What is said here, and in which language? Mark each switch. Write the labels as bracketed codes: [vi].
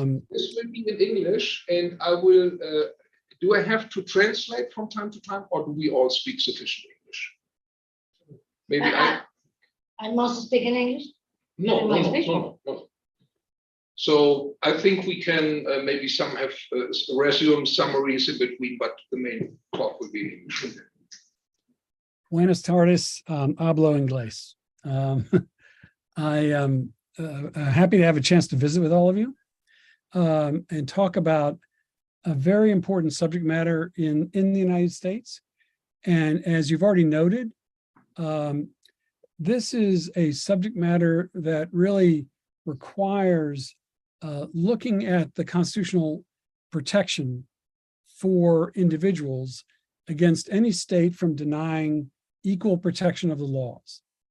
[en] This will be in English, and I will. Do I have to translate from time to time, or do we all speak sufficient English? Maybe I must speak in English. No. So I think we can maybe some have resume summaries in between, but the main talk will be in English. [es] Buenas tardes, hablo inglés. [en] I am happy to have a chance to visit with all of you and talk about a very important subject matter in the United States. And as you've already noted, this is a subject matter that really requires looking at the constitutional protection for individuals against any state from denying equal protection of the laws.